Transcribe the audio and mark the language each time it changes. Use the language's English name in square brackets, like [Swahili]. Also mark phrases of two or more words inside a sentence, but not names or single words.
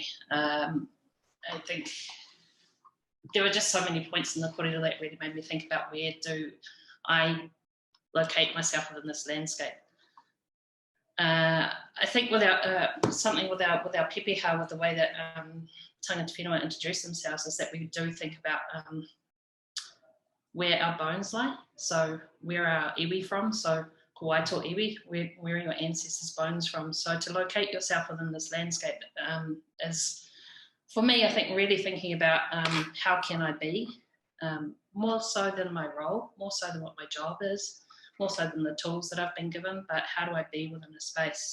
[English] I think there were just so many points in the kōrero that really made me think about where do I locate myself within this landscape. I think without something with our pepeha, with the way that [Māori] tangata whenua [English] introduce themselves, is that we do think about where our bones lie. So where are our iwi from? [Māori] So ko waito iwi, [English] where are your ancestors' bones from? So to locate yourself within this landscape is, for me, I think really thinking about how can I be, more so than my role, more so than what my job is, more so than the tools that I've been given, but how do I be within a space?